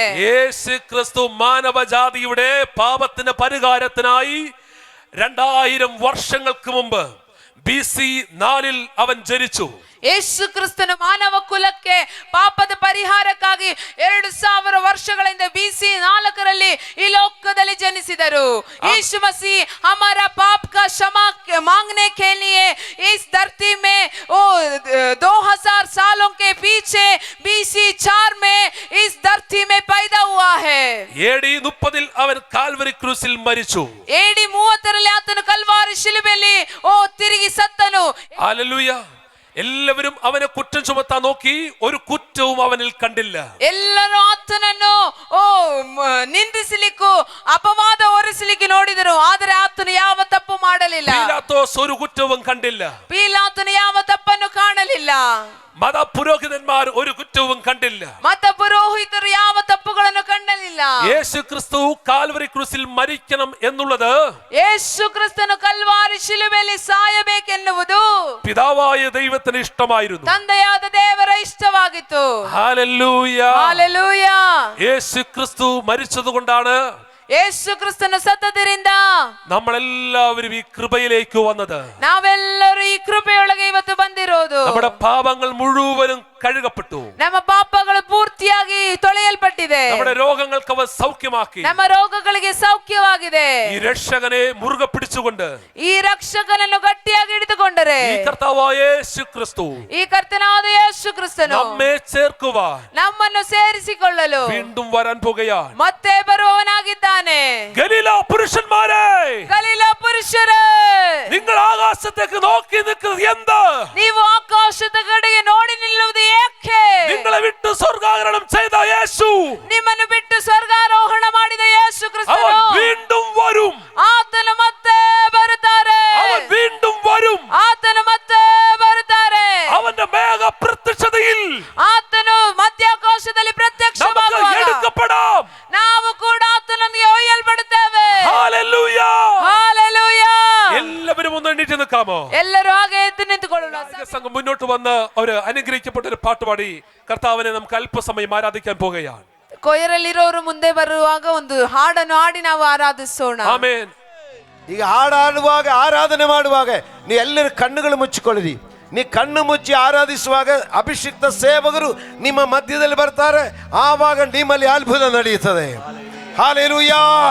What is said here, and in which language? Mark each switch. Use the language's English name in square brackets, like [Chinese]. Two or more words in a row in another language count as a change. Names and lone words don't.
[Malayalam] യേശു ക്രിസ്തു മാനവജാതിയുടെ പാപത്തിന്റെ പരിഹാരത്തിനായി 2000 വർഷങ്ങൾക്ക് മുമ്പ് BC 4 അവൻ ജനിച്ചു. [Kannada] ಯೇಸು ಕ್ರಿಸ್ತನು ಮಾನವ ಕುಲಕ್ಕೆ ಪಾಪದ ಪರಿಹಾರಕ್ಕಾಗಿ 2000 ವರ್ಷಗಳಿಂದ BC 4 ಈ ಲೋಕದಲ್ಲಿ ಜನಿಸಿದರು. [Hindi] ಯೇಸು मसीह हमारा पाप का क्षमा मांगने के लिए इस धरती में 2000 सालों के पीछे BC 4 में इस धरती में पैदा हुआ है. [Malayalam] AD 30 അവൻ കാൽവരി ക്രൂസിൽ മരിച്ചു. [Kannada] AD 30 ಆತನು ಕಲ್ವಾರಿ ಶಿಲುಬೆಯಲ್ಲಿ ತಿರುಗಿ ಸತ್ತನು. [Malayalam] ഹല്ലേലൂയ. എല്ലാവരും അവനെ കുറ്റം ചുമത്താൻ നോക്കി, ഒരു കുറ്റവും അവനിൽ കണ്ടില്ല. [Kannada] ಎಲ್ಲರೂ ಆತನನ್ನು ನಿಂದಿಸಲಿಕ್ಕೂ ಅಪವಾದ ಹೊರಿಸಲಿಕ್ಕೆ ನೋಡಿದರು, ಆದರೆ ಆತನು ಯಾವ ತಪ್ಪು ಮಾಡಲಿಲ್ಲ. [Malayalam] പീലാത്തോസ് ഒരു കുറ്റവും കണ്ടില്ല. [Kannada] ಪೀಲಾತನು ಯಾವ ತಪ್ಪನ್ನು ಕಾಣಲಿಲ್ಲ. [Malayalam] മത പുരോഹിതന്മാർ ഒരു കുറ്റവും കണ്ടില്ല. [Kannada] ಮತ ಪುರೋಹಿತರು ಯಾವ ತಪ್ಪುಗಳನ್ನು ಕಂಡಲಿಲ್ಲ. [Malayalam] യേശു ക്രിസ്തു കാൽവരി ക്രൂസിൽ മരിക്കണം എന്നുള്ളത് [Kannada] ಯೇಸು ಕ್ರಿಸ್ತನು ಕಲ್ವಾರಿ ಶಿಲುಬೆಯಲ್ಲಿ ಸಾಯಬೇಕೆನ್ನುವುದು [Malayalam] പിതാവായ ദൈവത്തിന് ഇഷ്ടമായിരുന്നു. [Kannada] ತಂದೆಯಾದ ದೇವರ ಇಷ್ಟವಾಗಿತ್ತು. [Malayalam] ഹല്ലേലൂയ. [Kannada] ಹಲ್ಲೆಲೂಯ. [Malayalam] യേശു ക്രിസ്തു മരിച്ചതുകൊണ്ടാണ് [Kannada] ಯೇಸು ಕ್ರಿಸ್ತನು ಸತ್ತದರಿಂದ [Malayalam] നമ്മളെല്ലാവരും ഈ കൃപയിലേക്ക് വന്നത്. [Kannada] ನಾವೆಲ್ಲರೂ ಈ ಕೃಪೆಯೊಳಗೆ ಇವತ್ತು ಬಂದಿರೋದು. [Malayalam] നമ്മുടെ പാപങ്ങൾ മുഴുവനും കഴുകപ്പെട്ടു. [Kannada] ನಮ್ಮ ಪಾಪಗಳು ಪೂರ್ತಿಯಾಗಿ ತೊಳೆಯಲ್ಪಟ್ಟಿದೆ. [Malayalam] നമ്മുടെ രോഗങ്ങൾക്ക് അവ സൗഖ്യമാക്കി. [Kannada] ನಮ್ಮ ರೋಗಗಳಿಗೆ ಸೌಖ್ಯವಾಗಿದೆ. [Malayalam] ഈ രക്ഷകനെ മുറുകെ പിടിച്ചുകൊണ്ട് [Kannada] ಈ ರಕ್ಷಕನನ್ನು ಗಟ್ಟಿಯಾಗಿ ಹಿಡಿದುಕೊಂಡು ಒಪ್ಪಿಕೊಂಡರೆ [Malayalam] ഈ കർത്താവായ യേശു ക്രിസ്തു [Kannada] ಈ ಕರ್ತನಾದ ಯೇಸು ಕ್ರಿಸ್ತನು [Malayalam] നമ്മെ ചേർക്കുവാൻ [Kannada] ನಮ್ಮನ್ನು ಸೇರಿಸಿಕೊಳ್ಳಲು [Malayalam] വീണ്ടും വരാൻ പോകുകയാണ്. [Kannada] ಮತ್ತೆ ಬರುವವನಾಗಿದ್ದಾನೆ. [Malayalam] ഗലീല പുരുഷന്മാരെ, [Kannada] ಗಲೀಲ ಪುರುಷರೇ, [Malayalam] നിങ്ങൾ ആകാശത്തേക്ക് നോക്കി നിൽക്കുന്നത് എന്ത്? [Kannada] ನೀವು ಆಕಾಶದ ಕಡೆಗೆ ನೋಡಿ ನಿಲ್ಲುವುದು ಏಕೆ? [Malayalam] നിങ്ങളെ വിട്ട് സ്വർഗ്ഗാരോഹണം ചെയ്ത യേശു, [Kannada] ನಿಮ್ಮನ್ನು ಬಿಟ್ಟು ಸ್ವರ್ಗಾರೋಹಣ ಮಾಡಿದ ಯೇಸು [Malayalam] അവൻ [Kannada] ಕ್ರಿಸ್ತನು [Malayalam] വീണ്ടും വരും. [Kannada] ಆತನು ಮತ್ತೆ ಬರುತ್ತಾರೆ. [Malayalam] അവൻ വീണ്ടും വരും. [Kannada] ಆತನು ಮತ್ತೆ ಬರುತ್ತಾರೆ. [Malayalam] അവന്റെ മേഘ പ്രത്യക്ഷതയിൽ [Kannada] ಆತನು ಮಧ್ಯಾಕಾಶದಲ್ಲಿ [Malayalam] നമുക്ക് [Kannada] ಪ್ರತ್ಯಕ್ಷವಾಗುವಾಗ [Malayalam] എടുക്കപ്പെടാം. [Kannada] ನಾವು ಕೂಡ ಆತನೊಂದಿಗೆ ಒಯ್ಯಲ್ಪಡುತ್ತೇವೆ. [Malayalam] ഹല്ലേലൂയ. [Kannada] ಹಾಲೆಲೂಯ. [Malayalam] എല്ലാവരും ഒന്ന് എണീറ്റ് നിൽക്കാമോ? [Kannada] ಎಲ್ಲರೂ ಹಾಗೆ ಎದ್ದು ನಿಂತುಕೊಳ್ಳೋಣ. [Malayalam] സംഘം മുന്നോട്ട് വന്ന് അവര് അനുഗ്രഹിക്കപ്പെട്ട ഒരു പാട്ടുപാടി കർത്താവിനെ നമുക്ക് അല്പസമയം ആരാധിക്കാൻ പോകുകയാണ്. [Kannada] ಕೊಯರಲ್ಲಿರೋರು ಮುಂದೆ ಬರುವಾಗ ಒಂದು ಹಾಡನ್ನು ಹಾಡಿ ನಾವು ಆರಾಧಿಸೋಣ. [Malayalam] ആമേൻ. [Kannada] ಈಗ ಹಾಡಾಡುವಾಗ ಆರಾಧನೆ ಮಾಡುವಾಗ ನೀವು ಎಲ್ಲರೂ ಕಣ್ಣುಗಳು ಮುಚ್ಚಿಕೊಳ್ಳಿರಿ. ನೀ ಕಣ್ಣು ಮುಚ್ಚಿ ಆರಾಧಿಸುವಾಗ ಅಭಿಷಿಕ್ತ ಸೇವಕರು ನಿಮ್ಮ ಮಧ್ಯದಲ್ಲಿ ಬರ್ತಾರೆ. ಆವಾಗ ನಿಮ್ಮಲ್ಲಿ ಅದ್ಭುತ ನಡೆಯುತ್ತದೆ. ಹಾಲೆಲೂಯಾ.